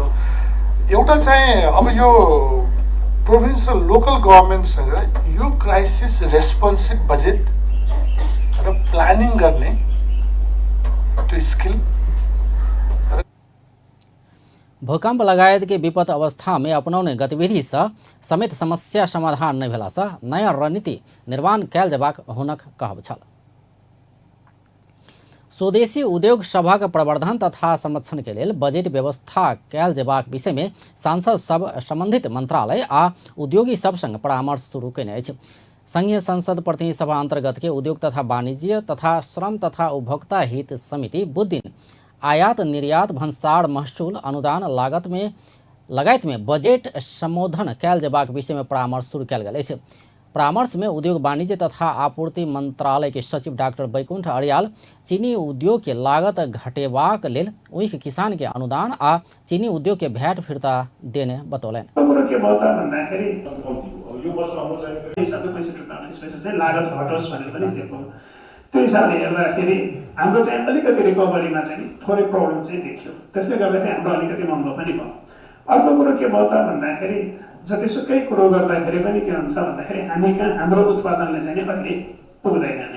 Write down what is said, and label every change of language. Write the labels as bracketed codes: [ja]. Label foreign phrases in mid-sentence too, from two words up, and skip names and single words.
[ne] एउटा चाहिँ अब यो प्रोभिन्स र [en] local governmentसँग [ne] यो [en] crisis responsive budget [ne] र प्लानिङ गर्ने त्यो स्किल [mai] भूकंप लगायत के विपद अवस्था में अपनाउने गतिविधि से समेत समस्या समाधान नहीं भेला से नया रणनीति निर्माण कैल जेबाक हुनक कहब छल। स्वदेशी उद्योग सभक प्रवर्धन तथा संरक्षण के लिए बजट व्यवस्था कैल जेबाक विषय में सांसद सब संबंधित मंत्रालय आ उद्योगी सब संग परामर्श शुरू कयने अछि। संघीय संसद प्रतिनिधि सभा अंतर्गत के उद्योग तथा वाणिज्य तथा श्रम तथा उपभोक्ता हित समिति बुध दिन आयात निर्यात भंसार महसूल अनुदान लगायत में बजट संबोधन कैल जेबाक विषय में परामर्श शुरू कयल गेल अछि। परामर्श में उद्योग वाणिज्य तथा आपूर्ति मंत्रालय के सचिव डॉक्टर बैकुंठ अरियाल चीनी उद्योग के लागत घटेबाक लेल ऊख किसान के अनुदान आ चीनी उद्योग के भैट फिर्ता देने बतौलनि। [ne] त्यो हिसाबले हेर्दाखेरि हाम्रो चाहिँ अलिकति रिकभरीमा चाहिँ थोरै प्रब्लम चाहिँ देखियो। त्यसले गर्दाखेरि हाम्रो अलिकति महँगो पनि भयो। अर्को कुरो के भयो त भन्दाखेरि जतिसुकै कुरो गर्दाखेरि पनि के हुन्छ भन्दाखेरि हामी कहाँ हाम्रो उत्पादनले चाहिँ अहिले पुग्दैन नि।